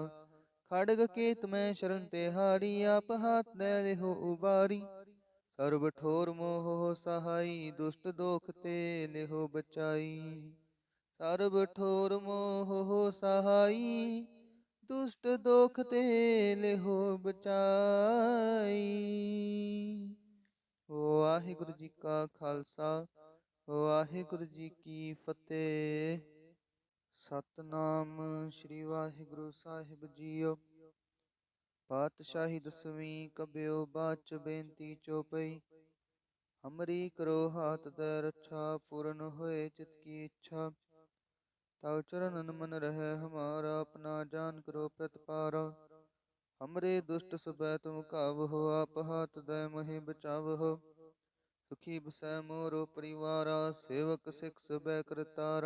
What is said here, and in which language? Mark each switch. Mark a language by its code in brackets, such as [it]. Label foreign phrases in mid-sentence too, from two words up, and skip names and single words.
[bra] खड़ग केत में शरण ते हारी, आप हाथ दे लेहो उबारी। सर्व ठोर मोह हो सहाई, दुष्ट दोख ते लेहो बचाई। सर्व ठोर मोह हो सहाई, दुष्ट दोख ते लेहो बचाई। [pa] ਵਾਹਿਗੁਰੂ ਜੀ ਕਾ ਖ਼ਾਲਸਾ, ਵਾਹਿਗੁਰੂ ਜੀ ਕੀ ਫ਼ਤਹਿ। ਸਤਿਨਾਮ ਸ੍ਰੀ ਵਾਹਿਗੁਰੂ ਸਾਹਿਬ ਜੀਓ। ਪਾਤਿਸ਼ਾਹੀ ਦਸਵੀਂ ਕਬਿਯੋ ਬਾਚ ਬੇਨਤੀ ਚੌਪਈ। [bra] हमरी करो हाथ दय रक्षा, पूर्ण होए चित की इच्छा। तव चरणन मन रहे हमारा, अपना जान करो प्रतिपारा। हमरे दुष्ट सुबह तुम कावहो, आप हाथ दय महि बचावहो। सुखी बसै मोरो परिवारा, सेवक सिख सुबह करतारा।